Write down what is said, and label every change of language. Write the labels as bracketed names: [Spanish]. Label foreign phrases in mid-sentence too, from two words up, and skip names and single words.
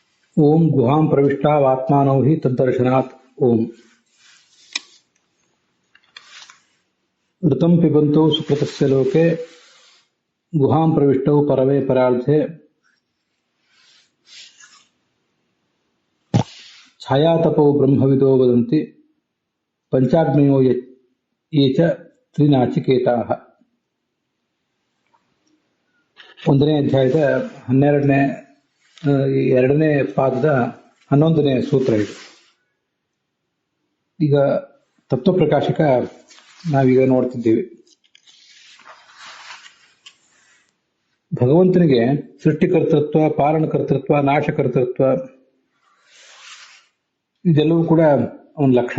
[Sanskrit] ओम गुहां प्रविष्टावात्मानौ हि तद्दर्शनात् ओम ऋतं पिबन्तौ सुकृतस्य लोके गुहां प्रविष्टौ परवे परार्धे छायातपौ ब्रह्मविदो वदन्ति पंचाग्नयो ये च त्रिनाचिकेताः। [Kannada] ಒಂದನೇ ಅಧ್ಯಾಯದ 2ನೇ ಪಾದದ 11ನೇ ಸೂತ್ರ ಇದು. ಈಗ ತತ್ವಪ್ರಕಾಶಕ ನಾವೀಗ ನೋಡ್ತಿದ್ದೇವೆ. ಭಗವಂತನಿಗೆ ಸೃಷ್ಟಿಕರ್ತೃತ್ವ, ಪಾಲನಕರ್ತೃತ್ವ, ನಾಶಕರ್ತೃತ್ವ ಇದೆಲ್ಲವೂ ಕೂಡ ಅವನ ಲಕ್ಷಣ.